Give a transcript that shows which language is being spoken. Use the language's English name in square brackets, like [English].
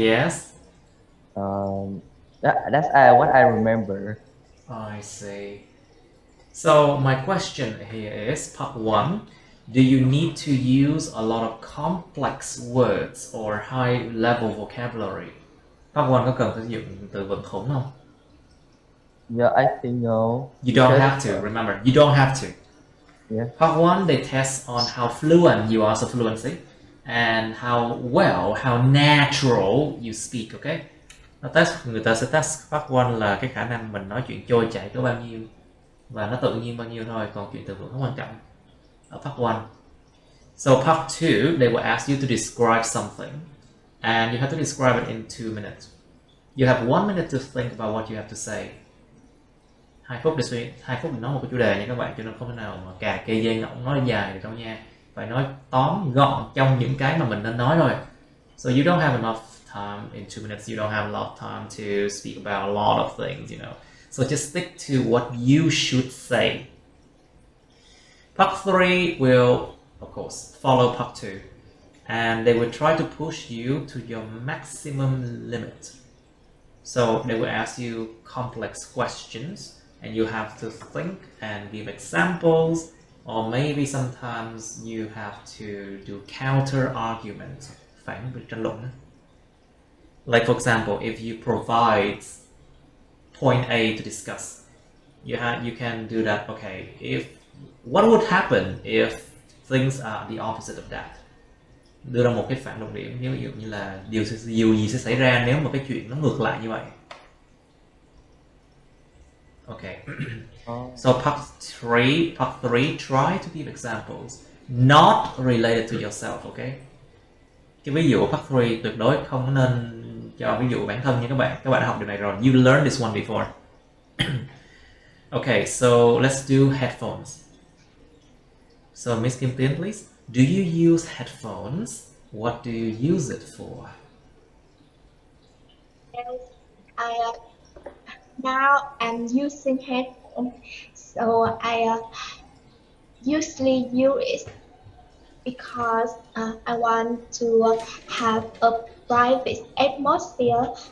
[Vietnamese] yes. That's what I remember. I see. So my question here is, part 1, do you need to use a lot of complex words or high-level vocabulary? Part 1 có cần phải sử dụng từ vựng khủng không? [English] Yeah, I think no. You don't have to, remember, you don't have to. Yeah. Part 1, they test on how fluent you are, so fluency, and how well, how natural you speak, okay? [Vietnamese] Người ta sẽ test part 1 là cái khả năng mình nói chuyện trôi chảy có bao nhiêu và nó tự nhiên bao nhiêu thôi, còn chuyện từ vựng không quan trọng ở part 1. [English] So part 2, they will ask you to describe something and you have to describe it in 2 minutes. You have 1 minute to think about what you have to say. [Vietnamese] 2 phút để suy, 2 phút để nói một cái chủ đề nha các bạn, cho nên không thể nào mà cà kê dây ngỗng nói dài được đâu nha. Phải nói tóm gọn trong những cái mà mình nên nói thôi. [English] So you don't have enough time in 2 minutes. You don't have a lot of time to speak about a lot of things, you know. So just stick to what you should say. Part 3 will, of course, follow part 2. And they will try to push you to your maximum limit. So they will ask you complex questions and you have to think and give examples, or maybe sometimes you have to do counter arguments. [Vietnamese] Phản biện tranh luận. [English] Like for example, if you provide point A to discuss, you can do that. Okay, what would happen if things are the opposite of that? [Vietnamese] Đưa ra một cái phản luận điểm, ví dụ như là điều gì sẽ xảy ra nếu mà cái chuyện nó ngược lại như vậy. [English] Okay. So part 3, try to give examples not related to yourself, okay? [Vietnamese] Cái ví dụ part 3 tuyệt đối không nên cho ví dụ bản thân nha các bạn. Các bạn đã học điều này rồi. [English] You learned this one before. Okay, so let's do headphones. So Miss Kim Tien, please. Do you use headphones? What do you use it for? Yes, now I'm using headphones, so I usually use it because I want to have a private atmosphere.